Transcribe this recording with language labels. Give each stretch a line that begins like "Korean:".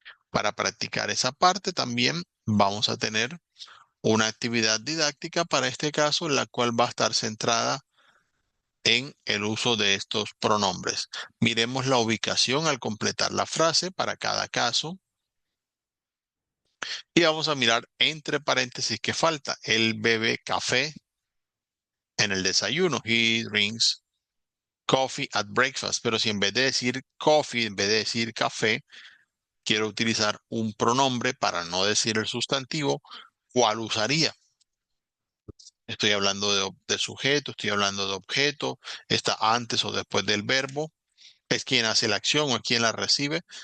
Spanish: Para practicar esa parte también vamos a tener una actividad didáctica para este caso, la cual va a estar centrada en el uso de estos pronombres. Miremos la ubicación al completar la frase para cada caso y vamos a mirar entre paréntesis que falta. Él bebe café en el desayuno.
English: He drinks coffee at breakfast.
Spanish: Pero si en vez de decir coffee, en vez de decir café, quiero utilizar un pronombre para no decir el sustantivo, ¿cuál usaría? Estoy hablando de sujeto, estoy hablando de objeto, está antes o después del verbo, es quien hace la acción o es quien la recibe.